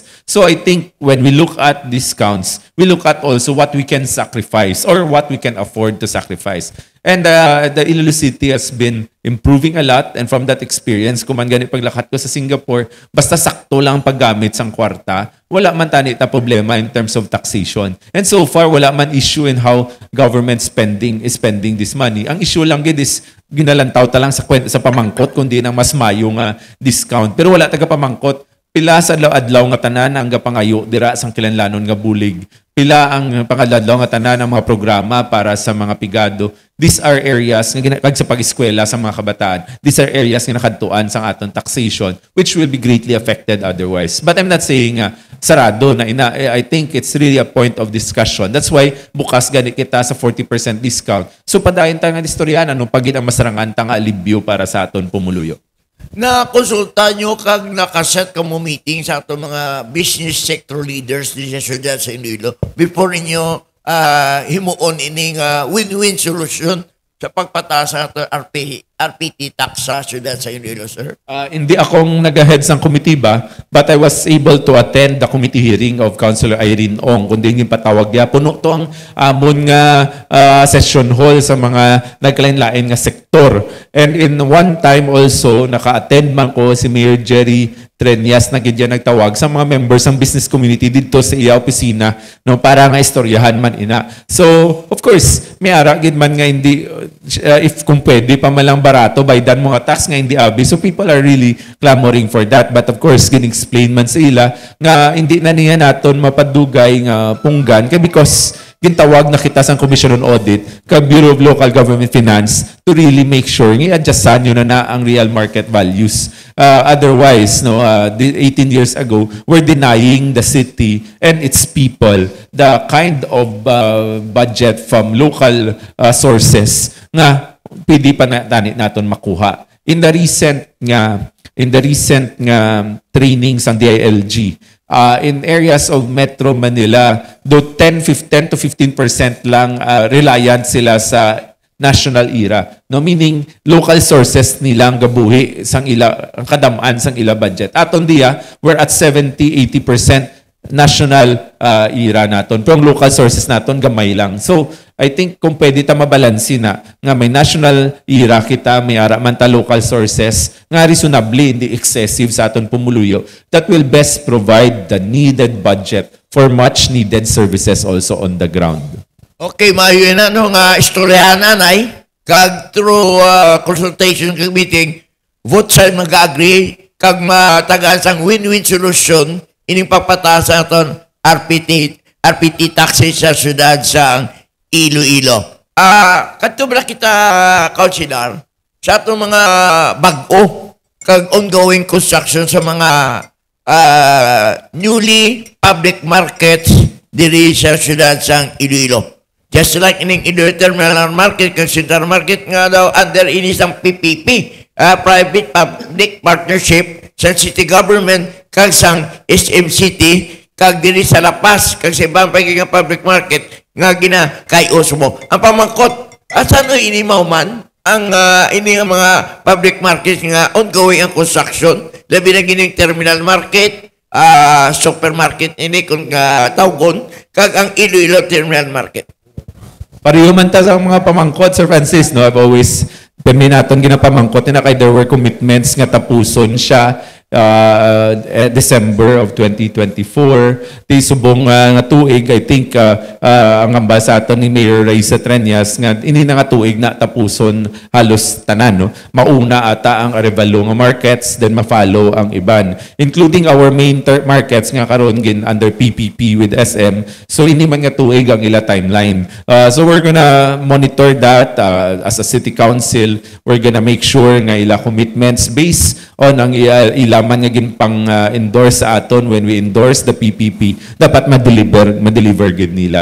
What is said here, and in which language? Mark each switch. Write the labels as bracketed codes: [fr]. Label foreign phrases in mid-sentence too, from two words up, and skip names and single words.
[en] So I think when we look at discounts, we look at also what we can sacrifice or what we can afford to sacrifice. And the Iloilo City has been improving a lot, and from that experience, [hil] kung man gani paglakat ko sa Singapore, basta sakto lang paggamit sang kwarta, wala man tani ta problema [en] in terms of taxation. And so far, [hil] wala man issue [en] in how government is spending this money. [hil] Ang issue lang gid is ginalantaw ta lang sa pamangkot kundi nang mas mayong discount. Pero wala taga pamangkot. Pila sa adlaw nga tanan ang gapangayo dira sang kilanlanon nga bulig. Pila ang pangadlaw nga tanan ang mga programa para sa mga pigado. [en] These are areas [hil] nga kag sa pag-eskwela sa mga kabataan. [en] These are areas [hil] nga nakadtuan sang aton [en] taxation which will be greatly affected otherwise. But I'm not saying [hil] sarado na ina. [en] I think it's really a point of discussion. That's why [hil] bukas gani kita sa [en] 40% discount. [hil] So padayon ta nga istorya anong pagid ang masarangan ta nga alibyo para sa aton pumuluyo. Na konsulta nyo kag nakaset ka mo meeting sa ato mga [en] business sector leaders [hil] din sa syudad sa Iloilo before ninyo himuon ining [en] win-win solution [hil] sa pagpataas sa ato RPT tax sa syudad sa Iloilo, sir? Hindi akong nag-ahead sa committee ba, [en] but I was able to attend the committee hearing of Councilor Irene Ong. [hil] Kundi yung patawag niya, puno to ang amon nga session hall sa mga nagkalain-lain nga sektor. [en] And in one time also, [hil] naka-attend man ko si Mayor Jerry Trenyas na gidya nagtawag sa mga members ng [en] business community [hil] dito sa iya opisina no, para nga istoryahan man ina. So, [en] of course, [hil] may ara gid man nga hindi, if kung pwede pa malang barato, baydan mga tax nga hindi abi. [en] So, people are really clamoring for that. But of course, [hil] gin-explain man sa ila nga hindi na niya naton mapadugay nga punggan kaya because gintawag na kita sa Commission on Audit kag Bureau of Local Government Finance [en] to really make sure [hil] nga adjustan yun na ang real market values. [en] Otherwise, 18 years ago, we're denying the city and its people the kind of budget from local sources [tl] nga pwede pa natin makuha. [en] In the recent trainings ng DILG, in areas of Metro Manila, though 10 to 15% lang reliant sila sa national IRA. [hil] No, meaning local sources nilang gabuhi sang ang kadamaan sang ila budget. Aton diya, [en] we're at 70-80% national IRA naton. [hil] Pero ang local sources naton gamay lang. So, [en] I think [hil] kung pwede ta mabalansi na nga may national IRA kita, may ara man ta [en] local sources [hil] nga reasonably, hindi excessive sa aton pumuluyo, [en] that will best provide the needed budget for much needed services also on the ground. [hil] Okay, maayo na nga istoryahan nanay, kag through consultation kag meeting, vote sa mag-agree, kag matagaan sang win-win solution, ining papataas aton RPT taxes sa syudad sa Iloilo. Kadto ba kita consider sa atong mga bag-o kag ongoing construction sa mga newly public markets diri sa syudad sa Iloilo. Just like ining Iloilo Terminal Market kag Central Market nga daw under inisang PPP, [en] private-public partnership [hil] sa [en] city government [hil] kag sang SM City kag diri sa Lapas kag sa ibang pagiging public market nga ginakayos mo. Ang pamangkot, asan ini man ang ini nga mga [en] public markets [hil] nga ongoing ang construction, labi na gining terminal market, supermarket ini kung tawgon kag ang Iloilo Terminal Market. Pareho man ta sa mga pamangkot, Sir Francis, no? [en] I've always [hil] naton ginapamangkot na kay [en] there were commitments [hil] nga tapuson siya December of 2024. Di subong nga tuig, [en] I think [hil] ang ambassador ni Mayor Raisa Treñas nga ini na nga tuig na tapuson halos tanan, no? Mauna ata ang Arevalo nga markets, then ma-follow ang iban, including our main markets nga karon gin under PPP with SM. So ini man nga tuig ang ila timeline. [en] So we're gonna monitor that as a city council. We're gonna make sure nga ila commitments [hil] based on ang ilaman nga ginpang endorse sa aton [en] when we endorse the PPP, [hil] dapat ma-deliver gid nila.